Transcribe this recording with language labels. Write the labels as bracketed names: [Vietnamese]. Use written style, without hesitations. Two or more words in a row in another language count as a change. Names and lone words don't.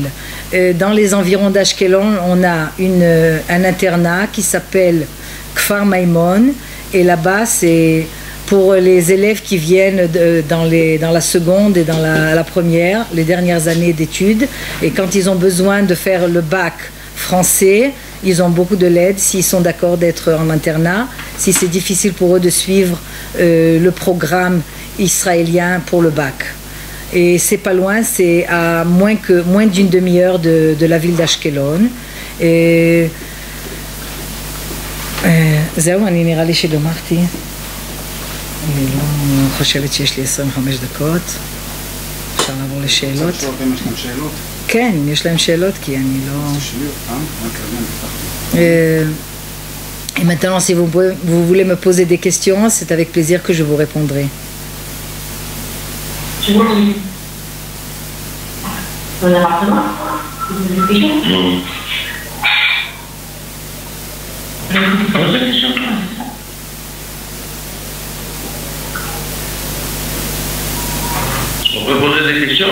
[French] Dans les environs d'Ashkelon, on a un internat qui s'appelle Kfar Maimon, et là-bas c'est pour les élèves qui viennent dans la seconde et dans la première, les dernières années d'études, et quand ils ont besoin de faire le bac français, ils ont beaucoup de l'aide s'ils sont d'accord d'être en internat, si c'est difficile pour eux de suivre le programme israélien pour le bac. Et c'est pas loin, c'est à moins d'une demi-heure de la ville d'Ashkelon. [Hebrew] Et זהו, אני נראה לי שגמרתי. אני לא חושבת שיש לי 25 דקות. אפשר לעבור לשאלות. יש להם שאלות? כן, אם יש להם שאלות, כי אני לא... [French] Et maintenant, si vous voulez me poser des questions, c'est avec plaisir que je vous répondrai. Oui. Dans l'appartement, vous avez des questions? Non. On peut poser des questions?